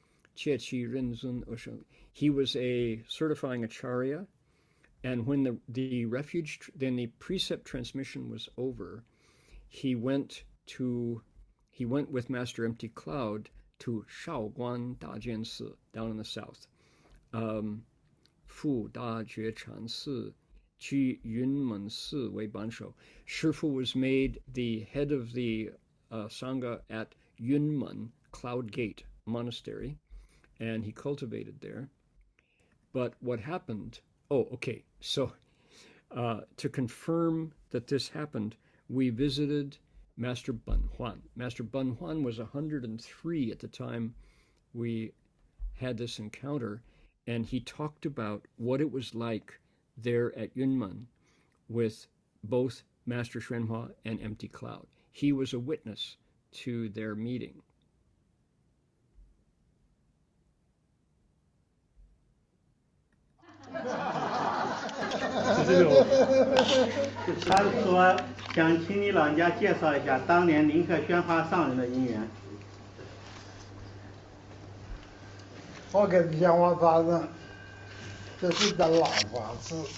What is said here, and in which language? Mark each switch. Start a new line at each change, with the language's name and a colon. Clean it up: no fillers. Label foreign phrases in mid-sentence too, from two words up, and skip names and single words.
English: He was a certifying acharya, and when the precept transmission was over, he went with Master Empty Cloud to Shaoguan Dajian Si down in the south.
Chinese: 赴大觉禅寺去云门寺为班首.
English: Shifu was made the head of the Sangha at Yunmen Cloud Gate Monastery, and he cultivated there. But what happened? Oh, okay. So to confirm that this happened, we visited Master Bun Huan. Master Bun Huan was 103 at the time we had this encounter, and he talked about what it was like there at Yunmen with both Master Xuyun and Empty Cloud. He was a witness to their meeting.
Chinese: 他说想请你老人家介绍一下当年您和宣化上人的姻缘。我跟宣化上人，这是在兰花寺。